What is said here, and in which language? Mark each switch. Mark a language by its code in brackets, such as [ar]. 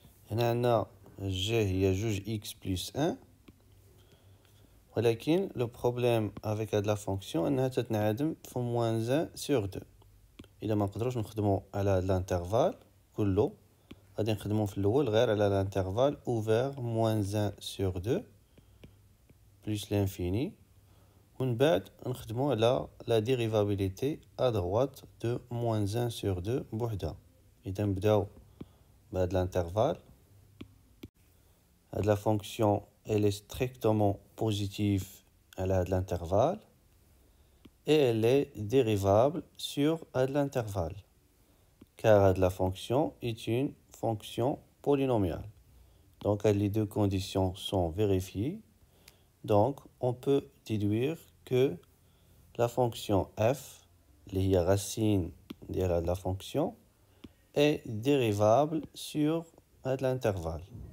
[fr] هنا g هي juge x plus 1. ولكن le problème avec la fonction [ar] انها تتنعدم في [fr] moins 1 sur 2. [ar] الا ما نقدروش نخدموا على الانترفال كله غادي نخدموا في الاول غير على الانترفال [fr] ouvert moins 1 sur 2 plus l'infini. [ar] ومن بعد نخدموا على [fr] la dérivabilité à droite de moins 1 sur 2 [ar] بوحدها. اذا نبداو بهاد الانترفال. [fr] La fonction elle est strictement positive à l'intervalle et elle est dérivable sur l'intervalle car la fonction est une fonction polynomiale. Donc les deux conditions sont vérifiées. Donc on peut déduire que la fonction f, qui est racine de la fonction, est dérivable sur l'intervalle.